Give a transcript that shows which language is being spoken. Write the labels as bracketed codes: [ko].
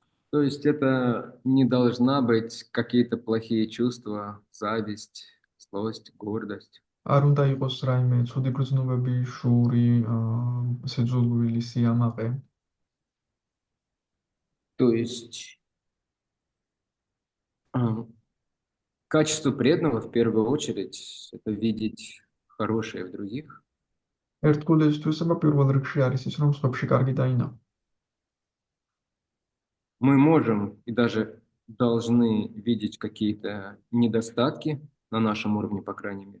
[ru] То есть это не должна быть какие-то плохие чувства, зависть, злость, гордость. [ka] არ უნდა იყოს რაიმე ცუდი გრძნობები, შური, სიძულვილი, სიამაყე. [ru] То есть качество преданного в первую очередь это видеть хорошее в других. [ka] ერთგულის თვისება პირველ რიგში არის ის, რომ სხვებში კარგი დაინახო. [ru] Мы можем и даже должны видеть какие-то недостатки на нашем уровне, по крайней мере.